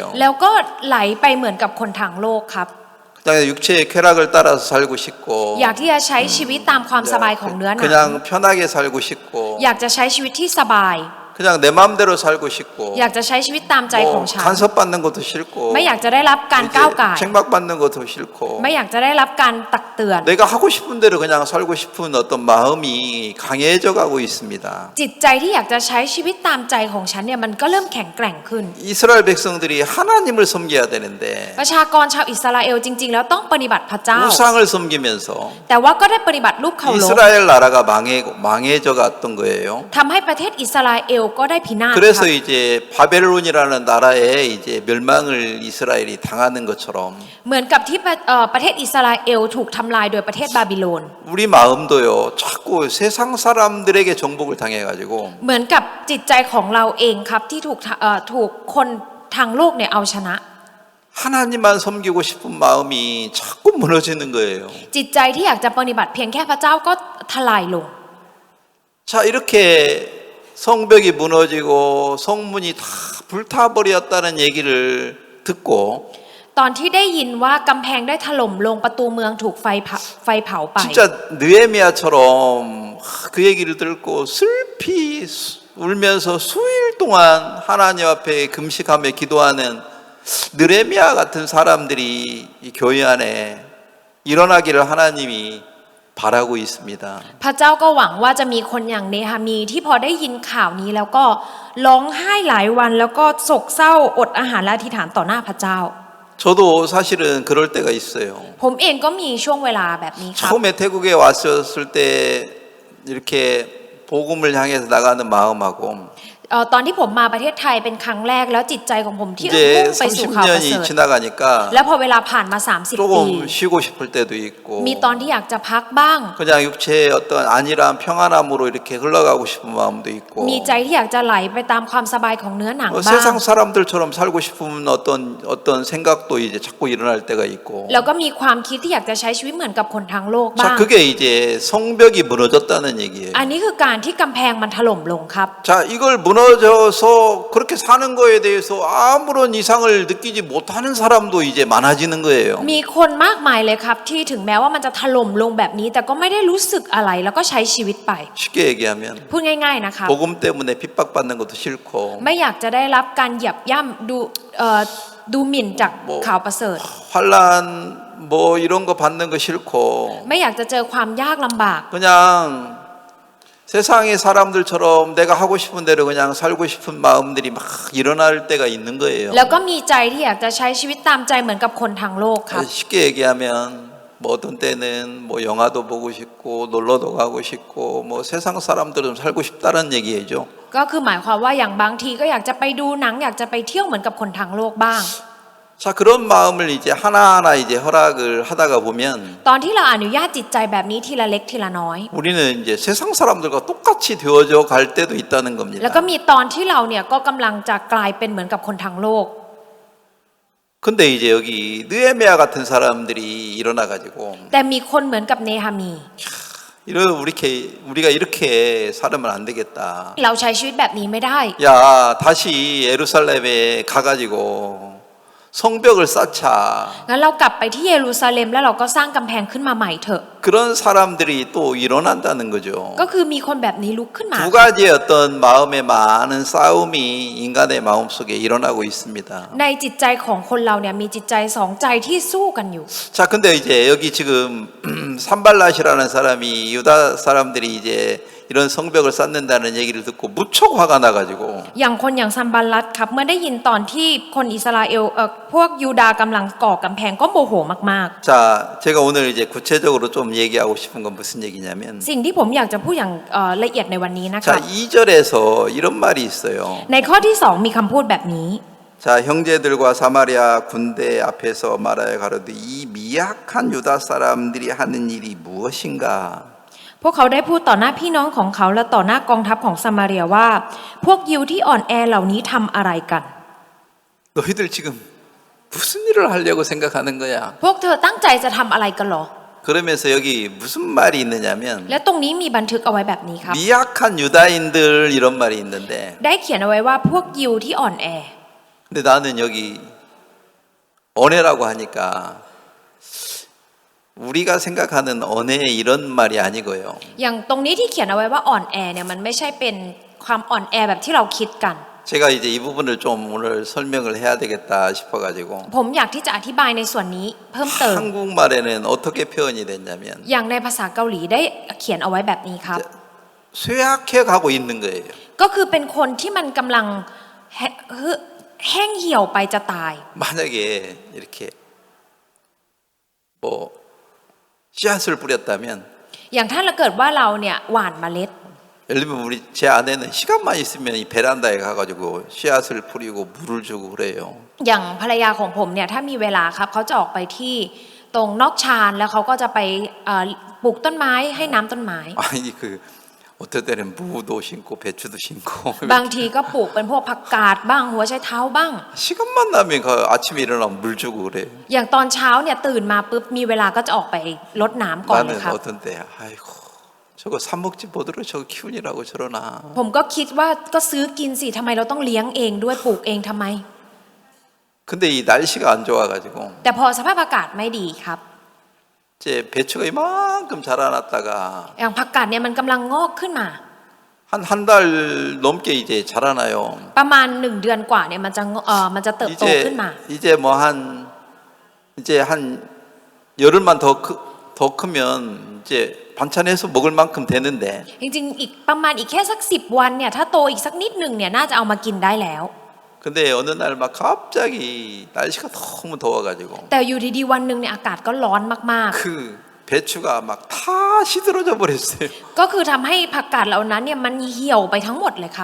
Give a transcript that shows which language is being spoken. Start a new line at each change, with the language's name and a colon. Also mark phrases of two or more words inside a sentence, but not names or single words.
Thai: แล้วก็ไหลไปเหมือนกับคนทางโลกครับ
Korean: 그냥 육체의 쾌락을 따라서 살고 싶고
Thai: อยากที่จะใช้ชีวิตตามความสบายของเนื้อหนัง
Korean: 그냥 편하게 살고 싶고
Thai: อยากจะใช้ชีวิตที่สบาย
Korean: 그냥 내 마음대로 살고 싶고
Thai: อยากจะใช้ชีวิตตามใจของ
Korean: 뭐
Thai: ฉัน
Korean: 간섭받는 것도 싫고
Thai: ไม่อยากจะได้รับการ
Korean: 이제
Thai: ก้าวก่าย
Korean: 책망받는 것도 싫고
Thai: ไม่อยากจะได้รับการตักเตือน
Korean: 내가 하고 싶은 대로 그냥 살고 싶은 어떤 마음이 강해져 가고 있습니다.
Thai: จิตใจที่อยากจะใช้ชีวิตตามใจของฉันเนี่ยมันก็เริ่มแข็งแกร่งขึ้น
Korean: 이스라엘 백성들이 하나님을 섬겨야 되는데
Thai: ประชากรชาวอิสราเอลจริง ๆ แล้วต้องปฏิบัติพระเจ้า
Korean: 우상을 섬기면서
Thai: แต่ว่าก็ได้ปฏิบัติรูปเคารพ
Korean: 이스라엘 나라가 망해져 갔던 거예요.
Thai: ทำให้ประเทศอิสราเอลก็ได้พินาศ
Korean: 그래서 이제 바벨론이라는 나라에 이제 멸망을 이스라엘이 당하는 것처럼
Thai: เหมือนกับที่ประเทศอิสราเอลถูกทำลายโดยประเทศบาบิโลน
Korean: 우리 마음도요 자꾸 세상 사람들에게 정복을 당해가지고
Thai: เหมือนกับจิตใจของเราเองครับที่ถูกคนทางโลกเนี่ยเอาชนะ
Korean: 하나님만 섬기고 싶은 마음이 자꾸 무너지는 거예요.
Thai: จิตใจที่อยากจะปฏิบัติเพียงแค่พระเจ้าก็ทลายลง
Korean: 자 이렇게 성벽이 무너지고 성문이 다 불타버렸다는 얘기를 듣고
Thai: ตอนที่ได้ยินว่ากำแพงได้ถล่มลงประตูเมืองถูกไฟเผาไป
Korean: 진짜 느헤미야처럼 그 얘기를 듣고 슬피 울면서 수일 동안 하나님 앞에 금식하며 기도하는 느헤미야 같은 사람들이 이 교회 안에 일어나기를 하나님이 바라고 있습니다.
Thai: พระเจ้าก็หวังว่าจะมีคนอย่างเนหามีที่พอได้ยินข่าวนี้แล้วก็ร้องไห้หลายวันแล้วก็โศกเศร้าอดอาหารและอธิษฐานต่อหน้าพระเจ้า
Korean: 저도 사실은 그럴 때가 있어요.
Thai: ผมเองก็มีช่วงเวลาแบบนี้ครับ
Korean: 처음에 태국에 왔었을 때 이렇게 복음을 향해서 나가는 마음하고
Thai: ตอนที่ผมมาประเทศไทยเป็นครั้งแรกแล้วจิตใจของผมที่มุ่ง
Korean: 이제
Thai: ไปสู่ข่าวประเสริ
Korean: 30년이
Thai: ฐ
Korean: 지나가니까
Thai: แล้วพอเวลาผ่านมา30 ปี
Korean: 조금 쉬고 싶을 때도 있고
Thai: มีตอนที่อยากจะพักบ้าง
Korean: 그냥 육체의 어떤 안일한 평안함으로 이렇게 흘러가고 싶은 마음도 있고
Thai: มีใจที่อยากจะไหลไปตามความสบายของเนื้อหนัง
Korean: 뭐
Thai: บ้าง
Korean: 세상 사람들처럼 살고 싶은 어떤 생각도 이제 자꾸 일어날 때가 있고
Thai: แล้วก็มีความคิดที่อยากจะใช้ชีวิตเหมือนกับคนทั้งโลกบ้าง
Korean: 자 그게 이제 성벽이 무너졌다는 얘기예요.
Thai: อันนี้คือการที่กำแพงมันถล่มลงครับ
Korean: 자 이걸 무너져서 그렇게 사는 거에 대해서 아무런 이상을 느끼지 못하는 사람도 이제 많아지는 거예요.
Thai: มีคนมากมายเลยครับที่ถึงแม้ว่ามันจะถล่มลงแบบนี้ แต่ก็ไม่ได้รู้สึกอะไรแล้วก็ใช้ชีวิตไป
Korean: 쉽게 얘기하면
Thai: พูดง่ายๆนะครับ
Korean: 복음 때문에 핍박받는 것도 싫고
Thai: ไม่อยากจะได้รับการเหยียบย่ำดูหมิ่นจากข่าวประเสริฐ
Korean: 환란 뭐 이런 거 받는 거 싫고
Thai: ไม่อยากจะเจอความยากลำบาก
Korean: 그냥 세상의 사람들처럼 내가 하고 싶은 대로 그냥 살고 싶은 마음들이 막 일어날 때가 있는 거예요.
Thai: แล้วก็มีใจที่อยากจะใช้ชีวิตตามใจเหมือนกับคนทางโลกครับ
Korean: 쉽게 얘기하면 뭐 어떤 때는 뭐 영화도 보고 싶고 놀러도 가고 싶고 뭐 세상 사람들은 살고 싶다는 얘기죠.
Thai: ก็คือหมายความว่าอย่างบางทีก็อยากจะไปดูหนังอยากจะไปเที่ยวเหมือนกับคนทางโลกบ้าง
Korean: 자 그런 마음을 이제 하나하나 이제 허락을 하다가 보면
Thai: ตอนที่เราอนุญาตจิตใจแบบนี้ทีละเล็กทีละน้อย
Korean: 우리는 이제 세상 사람들과 똑같이 되어져 갈 때도 있다는
Thai: แล้วก็
Korean: 겁니다.
Thai: มีตอนที่เราเนี่ยก็กำลังจะกลายเป็นเหมือนกับคนทางโลก
Korean: 근데 이제 여기 느헤미야 같은 사람들이 일어나 가지고
Thai: แต่มีคนเหมือนกับเนหามี
Korean: 우리가 이렇게 살면 안 되겠다.
Thai: เราใช้ชีวิตแบบนี้ไม่ได้
Korean: 야 다시 예루살렘에 가가지고 성벽을 쌓자.
Thai: งั้นเรากลับไปที่เยรูซาเล็มแล้วเราก็สร้างกำแพงขึ้นมาใหม่เถอะ
Korean: 그런 사람들이 또 일어난다는 거죠.
Thai: ก็คือมีคนแบบนี้ลุกขึ้นมา
Korean: 두 가지의 어떤 마음의 많은 싸움이 인간의 마음속에 일어나고 있습니다.
Thai: ในจิตใจของคนเราเนี่ยมีจิตใจสองใจที่สู้กันอยู่
Korean: 자, 근데 이제 여기 지금 산발랏이라는 사람이 유다 사람들이 이제 이런 성벽을 쌓는다는 얘기를 듣고 무척 화가 나가지고
Thai: อย่างคนอย่างซัมบัลลัตครับเมื่อได้ยินตอนที่คนอิสราเอลพวกยูดาห์กำลังก่อกำแพงก็โมโหมาก
Korean: 자, 제가 오늘 이제 구체적으로 좀 얘기하고 싶은 건 무슨 얘기냐면
Thai: ๆ สิ่งที่ผมอยากจะพูดอย่างละเอียดในวันนี้นะค
Korean: 자,
Thai: รับ
Korean: 2절에서 이런 말이 있어요.
Thai: ในข้อที่ 2 มีคำพูดแบบนี้
Korean: 자, 형제들과 사마리아 군대 앞에서 말하여 가로되 이 미약한 유다 사람들이 하는 일이 무엇인가?
Thai: พวกเขาได้พูดต่อหน้าพี่น้องของเขาและต่อหน้ากองทัพของซามาเรียว่า พวกยิวที่อ่อนแอเหล่านี้ทำอะไรกัน
Korean: 너희들 지금 무슨 일을 하려고 생각하는 거야?
Thai: พวกเธอตั้งใจจะทำอะไรกันหรอ
Korean: 그러면서 여기 무슨 말이 있느냐면
Thai: และตรงนี้มีบันทึกเอาไว้แบบนี้ครับ
Korean: 미약한 유다인들 이런 말이 있는데
Thai: ได้เขียนเอาไว้ว่าพวกยิวที่อ่อนแอ
Korean: 근데 나는 여기 언해라고 하니까 우리가 생각하는 언해 이런 말이 아니고요.
Thai: อย่างตรงนี้ที่เขียนเอาไว้ว่าอ่อนแอเนี่ยมันไม่ใช่เป็นความอ่อนแอแบบที่เราคิดกัน
Korean: 제가 이제 이 부분을 좀 오늘 설명을 해야 되겠다 싶어가지고
Thai: ผมอยากที่จะอธิบายในส่วนนี้เพิ่มเติม
Korean: 한국말에는 어떻게 표현이 됐냐면
Thai: อย่างในภาษาเกาหลีได้เขียนเอาไว้แบบนี้ครับ
Korean: 쇠약해 가고 있는 거예요.
Thai: ก็คือเป็นคนที่มันกำลังแห้งเหี่ยวไปจะตาย
Korean: 만약에 이렇게 뭐 씨앗을 뿌렸다면
Thai: อย่างถ้าเราเกิดว่าเราเนี่ยหว่านเมล็ด
Korean: 예를 들면 우리 제 아내는 시간만 있으면 이 베란다에 가가지고 씨앗을 뿌리고 물을 주고 그래요.
Thai: อย่างภรรยาของผมเนี่ยถ้ามีเวลาครับเขาจะออกไปที่ตรงนอกชานแล้วเขาก็จะไปปลูกต้นไม้ให้น้ำต้นไม้
Korean: 아니 그 어떨 때는 무도 심고 배추도 심고
Thai: บางทีก็ปลูกเป็นพวกผักกาดบ้างหัวไชเท้าบ้าง
Korean: 시간만 나면 그 아침에 일어나면 물 주고 그래요.
Thai: อย่างตอนเช้าเนี่ยตื่นมาปุ๊บมีเวลาก็จะออกไปรดน้ำก่อนเลย
Korean: 나는
Thai: ครับ
Korean: 어떤 때 아이고 저거 사 먹지 뭐더러 저거 키우니라고 저러나.
Thai: ผมก็คิดว่าก็ซื้อกินสิทำไมเราต้องเลี้ยงเองด้วยปลูกเองทำไม
Korean: 근데 이 날씨가 안 좋아가지고
Thai: แต่พอสภาพอากาศไม่ดีครับ
Korean: 이제 배추가 이만큼 자라났다가
Thai: อย่างผักกาดเนี่ยมันกำลังงอกขึ้นมา
Korean: 한 달 넘게 이제 자라나요.
Thai: ประมาณ1 เดือนกว่าเนี่ยมันจะเติบโตขึ้นมา
Korean: 이제 뭐 이제 한 열흘만 더 크면 이제 반찬해서 먹을 만큼 되는데
Thai: จริงๆอีกประมาณอีกแค่สัก10 วันเนี่ยถ้าโตอีกสักนิดหนึ่งเนี่ยน่าจะเอามากินได้แล้ว
Korean: 근데 어느 날 막 갑자기 날씨가 너무 더워가지고
Thai: แต่อยู่ดีๆวันหนึ่งเนี่ยอากาศก็ร้อนมาก
Korean: 그 배추가 막 다 시들어져 버렸어요.
Thai: ๆก็คือทำให้ผักกาดเหล่านั้นเนี่ยมันเหี่ยวไปทั้งหมดเลยครับ